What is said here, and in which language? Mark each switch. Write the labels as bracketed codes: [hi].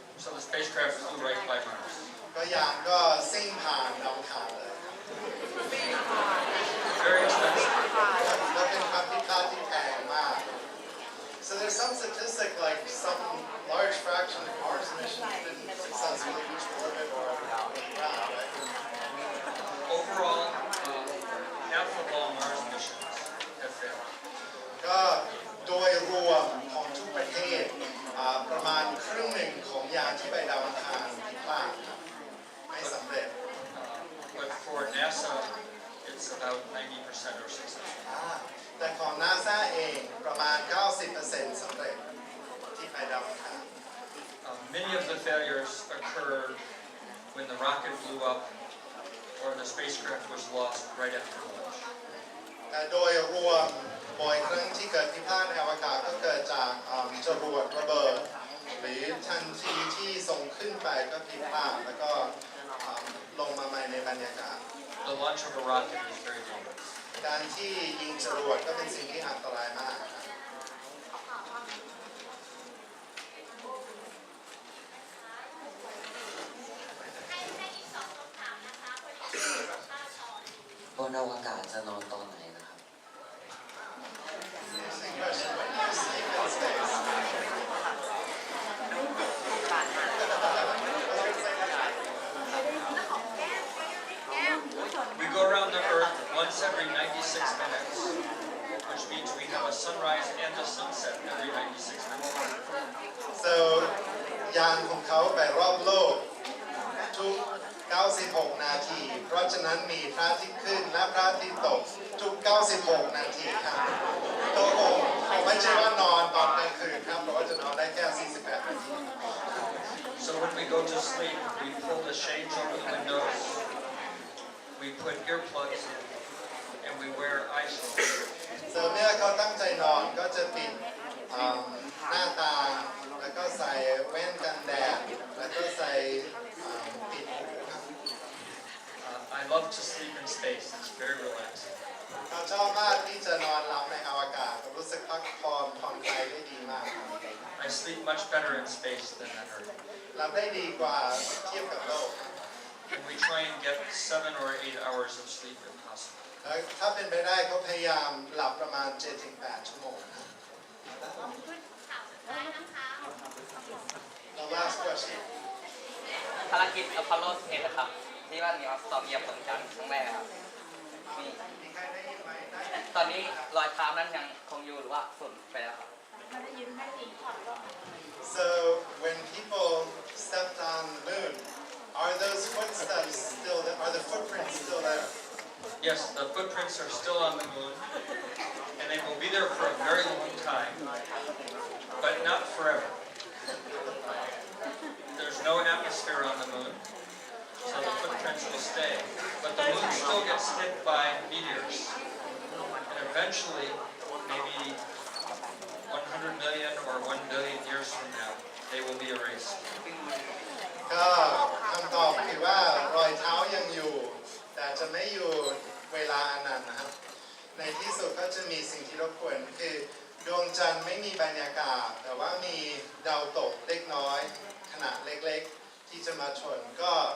[en] So the spacecraft flew right by Mars. [th] ก็ยานก็ซิ่งผ่านดาวอังคารเลย [en] Very expensive. [th] แล้วเป็นความผิดพลาดที่แพงมาก [en] So there's some statistic like some large fraction of Mars missions didn't successfully reach the orbit or ground, right? Overall, half of all Mars missions have failed. [th] ก็โดยรวมของทุกประเทศประมาณครึ่งหนึ่งของยานที่ไปดาวอังคารผิดพลาดครับไม่สำเร็จ [en] But for NASA, it's about 90% or successful. [th] แต่ของ NASA เองประมาณ 90% สำเร็จที่ไปดาวอังคาร [en] Many of the failures occurred when the rocket blew up or the spacecraft was lost right after launch. [th] แต่โดยรวมบ่อยครั้งที่เกิดผิดพลาดในอวกาศก็เกิดจากจรวดระเบิดหรือทันทีที่ส่งขึ้นไปก็ผิดพลาดแล้วก็ลงมาใหม่ในบรรยากาศ [en] The launch of a rocket is very dangerous. [th] การที่ยิงจรวดก็เป็นสิ่งที่อันตรายมากครับ บนอวกาศจะนอนตอนไหนนะครับ [en] We go around the Earth once every 96 minutes, which means we have a sunrise and a sunset every 96 minutes. So [th] ยานของเขาไปรอบโลกทุก 96 นาทีเพราะฉะนั้นมีพระอาทิตย์ขึ้นและพระอาทิตย์ตกทุก 96 นาทีครับตัวผมไม่ใช่ว่านอนตอนกลางคืนครับเพราะว่าจะนอนได้แค่ 48 นาที [en] So when we go to sleep, we pull the shades over the windows, we put earplugs in, and we wear eye shades. So [th] เมื่อเขาตั้งใจนอนก็จะปิดหน้าต่างแล้วก็ใส่แว่นกันแดดแล้วก็ใส่ปิดหูครับ [en] I love to sleep in space. It's very relaxing. [th] เขาชอบมากที่จะนอนหลับในอวกาศรู้สึกพักผ่อนผ่อนคลายได้ดีมาก [en] I sleep much better in space than on Earth. [th] หลับได้ดีกว่าเทียบกับโลก [en] And we try and get 7 or 8 hours of sleep if possible. [th] แล้วถ้าเป็นไปได้เขาพยายามหลับประมาณ 7-8 ชั่วโมงนะ [en] The last question [th] ภารกิจอพอลโล11นะครับที่ว่ามีออสตอมเหยียบดวงจันทร์ครั้งแรกครับมี มีใครได้ยินไหม ตอนนี้รอยเท้านั้นยังคงอยู่หรือว่าสูญไปแล้วครับ [en] So when people stepped on the moon are those footsteps still there? Are the footprints still there? Yes, the footprints are still on the moon, and they will be there for a very long time, but not forever. There's no atmosphere on the moon, so the footprints will stay. But the moon still gets hit by meteors, and eventually, maybe 100 million or 1 billion years from now, they will be erased. [th] ก็คำตอบคือว่ารอยเท้ายังอยู่แต่จะไม่อยู่เวลาอันนั้นนะครับในที่สุดก็จะมีสิ่งที่รบกวนคือดวงจันทร์ไม่มีบรรยากาศแต่ว่ามีดาวตกเล็กน้อยขนาดเล็กๆที่จะมาชนก็